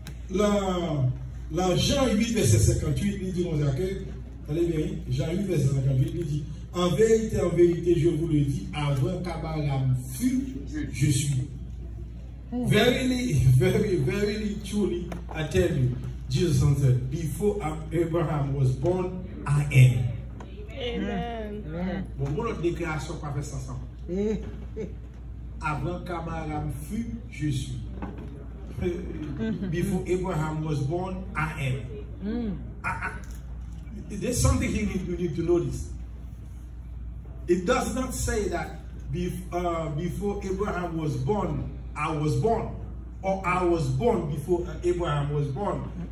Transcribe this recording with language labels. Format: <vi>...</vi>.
<fr>Dans Jean 8, verset 58, il dit dans accueil, allez bien, Jean 8, verset 58, il dit, en vérité, je vous le dis, avant qu'Abraham fût, je suis.</fr> <en>Verily, truly, I tell you, Jesus answered, before Abraham was born, I am.</en> <fr>Amen. Bon, notre déclaration qu'on fait ça ensemble. Avant qu'Abraham fût, je suis.</fr> <en>Before Abraham was born, I am. There's something you need to notice. It does not say that before Abraham was born, I was born, or I was born before Abraham was born.</en>